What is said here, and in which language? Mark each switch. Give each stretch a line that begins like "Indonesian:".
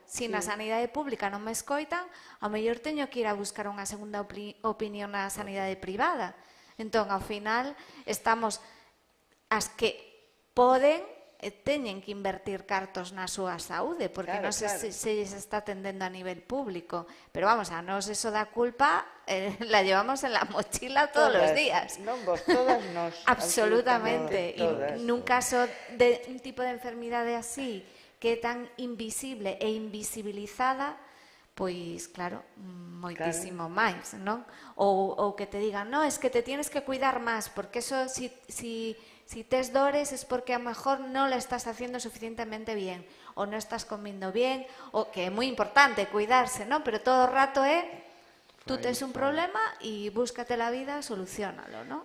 Galician: Se na sanidade pública non me escoitan, ao mellor teño que ir a buscar unha segunda opinión na sanidade privada. Entón, ao final, estamos as que poden teñen que invertir cartos na súa saúde, porque non se lles está atendendo a nivel público.
Spanish: Pero vamos, a nos eso da culpa la llevamos en la mochila todos los días.
Galician: Non vos, todas nos. Absolutamente. E nun caso de un tipo de enfermidade así, que é tan invisible e invisibilizada, pois, claro, moitísimo máis, non?
Spanish: Ou que te digan, no, es que te tienes que cuidar máis, porque eso, si tes dores es porque a lo mejor no lo estás haciendo suficientemente bien o no estás comiendo bien,
Galician: o que é moi importante cuidarse,
Spanish: ¿no?
Galician: Pero todo o rato tú tes un problema
Spanish: y búscate la vida, soluciónalo,
Galician: ¿no?